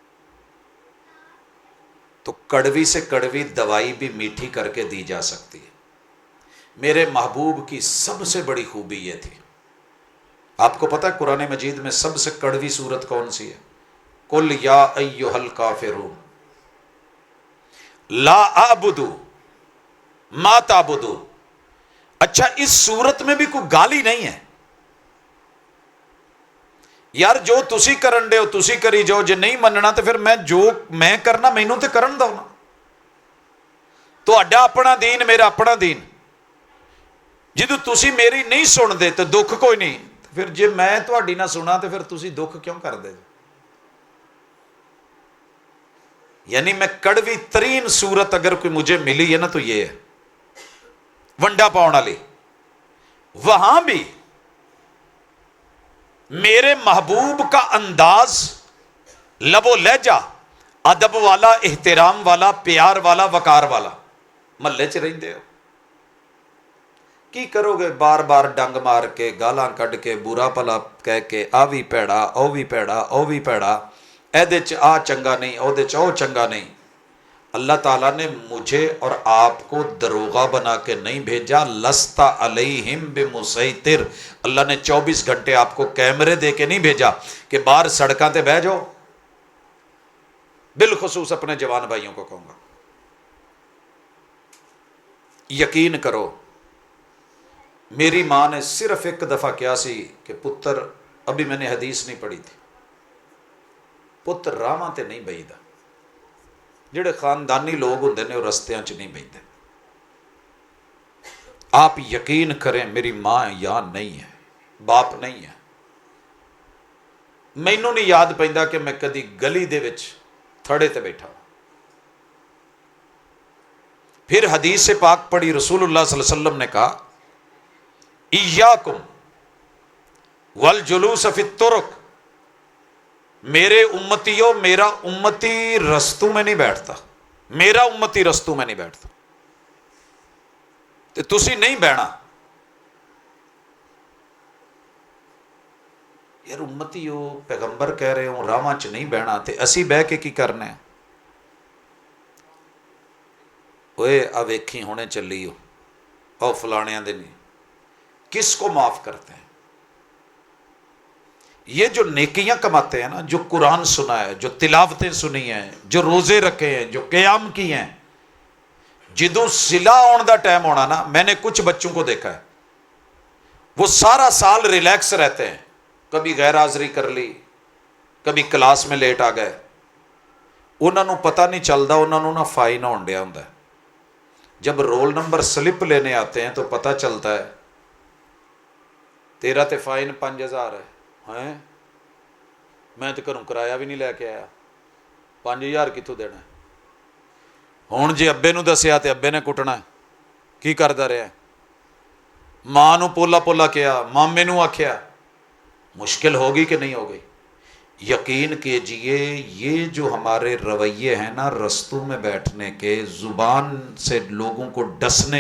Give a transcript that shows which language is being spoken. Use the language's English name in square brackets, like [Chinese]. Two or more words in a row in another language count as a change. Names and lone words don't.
[Urdu] تو کڑوی سے کڑوی دوائی بھی میٹھی کر کے دی جا سکتی ہے۔ میرے محبوب کی سب سے بڑی خوبی یہ تھی، آپ کو پتہ ہے قرآن مجید میں سب سے کڑوی سورت کون سی ہے؟ [Arabic] قل یا ایھا الکافرون لا اعبد ما تعبدون۔ [Urdu] اچھا اس سورت میں بھی کوئی گالی نہیں ہے یار، [Punjabi] جو تسی کرن دے ہو تسی کری جاؤ، جے نہیں مننا تو پھر میں جو میں کرنا مینوں تے کرن دو نا، تہاڈا اپنا دین میرا اپنا دین، جدو تسی میری نہیں سن دے تو دکھ کوئی نہیں، پھر جے میں تہاڈی نہ سنا تو پھر تسی دکھ کیوں کر دے؟ [Urdu] یعنی میں کڑوی ترین صورت اگر کوئی مجھے ملی ہے نا تو یہ ہے، [Punjabi] ونڈا پاؤن والی۔ [Urdu] وہاں بھی میرے محبوب کا انداز، لب و لہجہ ادب والا، احترام والا، پیار والا، وقار والا۔ [Punjabi] محلے چ رہندے ہو کی کرو گے؟ بار بار ڈنگ مار کے، گالاں کڈ کے، برا بھلا کہہ کے، آ بھی پیڑا او بھی پیڑا او بھی پیڑا، ایدے چ آ چنگا نہیں او دے چ او چنگا نہیں۔ [Urdu] اللہ تعالیٰ نے مجھے اور آپ کو دروغہ بنا کے نہیں بھیجا، [Arabic] لست علیہم بمسیطر۔ [Urdu] اللہ نے 24 گھنٹے آپ کو کیمرے دے کے نہیں بھیجا کہ باہر [Punjabi] سڑکاں تے بہ جاؤ۔ [Urdu] بالخصوص اپنے جوان بھائیوں کو کہوں گا، یقین کرو، میری ماں نے صرف ایک دفعہ کیا سی کہ پتر، ابھی میں نے حدیث نہیں پڑھی تھی، [Punjabi] پتر راواں تے نہیں بہیدا، ਜਿਹੜੇ ਖਾਨਦਾਨੀ ਲੋग ਹੁੰਦੇ ਨੇ ਉਹ ਰਸਤਿਆਂ 'ਚ ਨਹੀਂ ਬਹਿੰਦੇ। [Urdu] آپ یقین کریں میری ماں یہاں نہیں ہے، باپ نہیں ہے۔ [Punjabi] مینوں نہیں یاد پیندا کہ میں کدی گلی دے وچ تھڑے تے بیٹھا۔ [Urdu] پھر حدیث پاک پڑھی، رسول اللہ صلی اللہ علیہ وسلم نے کہا [Arabic] ایاکم والجلوس فی الطرق، [Urdu] میرے امتیوں، میرا امتی رستوں میں نہیں بیٹھتا، میرا امتی رستوں میں نہیں بیٹھتا، [Punjabi] تے تسی نہیں بہنا۔ [Urdu] یار امتی ہو، پیغمبر کہہ رہے ہوں [Punjabi] راواں چ نہیں بہنا، تے اسی بہ کے کی کرنا ہے؟ اوے آ ویکھی ہونے چلی ہو، او فلانیاں دے نہیں، [Urdu] کس کو معاف کرتے ہیں؟ یہ جو نیکیاں کماتے ہیں نا، جو قرآن سنا ہے، جو تلاوتیں سنی ہیں، جو روزے رکھے ہیں، جو قیام کی ہیں، [Punjabi] جدوں صلہ آن دا ٹائم ہونا نا، [Urdu] میں نے کچھ بچوں کو دیکھا ہے وہ سارا سال ریلیکس رہتے ہیں، کبھی غیر حاضری کر لی، کبھی کلاس میں لیٹ آ گئے، انہوں نے پتہ نہیں چلتا، انہوں نے نہ فائن [Punjabi] ہون ڈیا ہوندا [Urdu] ہے۔ جب رول نمبر سلپ لینے آتے ہیں تو پتہ چلتا ہے [Punjabi] تیرا تے فائن 5000 ہے، [Urdu] میں تو گھروں کرایہ بھی نہیں لے کے آیا، [Punjabi] 5000 کتوں دینا ہے؟ ہوں جی ابے نو دسیا تے ابے نے کٹنا ہے، کی کردا رہا ہے؟ ماں نو پولا پولا کیا، مامے نو آکھیا، مشکل ہوگی کہ نہیں ہو گئی؟ [Urdu] یقین کیجئے یہ جو ہمارے رویے ہیں نا، رستوں میں بیٹھنے کے، زبان سے لوگوں کو ڈسنے